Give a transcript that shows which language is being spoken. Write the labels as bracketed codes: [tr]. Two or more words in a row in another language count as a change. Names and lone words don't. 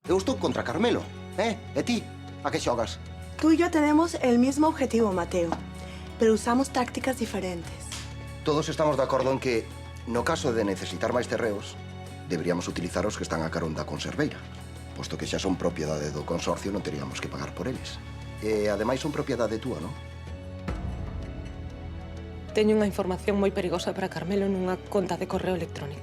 [gl] Eu estou contra Carmelo, E ti? A que xogas? [es] Tú y yo tenemos el mismo objetivo, Mateo, pero usamos tácticas diferentes. [gl] Todos estamos de acordo en que, no caso de necesitar máis terreos, deberíamos utilizar os que están a carón da conserveira, posto que xa son propiedade do consorcio, non teríamos que pagar por eles. E, ademais, son propiedade túa, non? Teño unha información moi perigosa para Carmelo nunha conta de correo electrónico.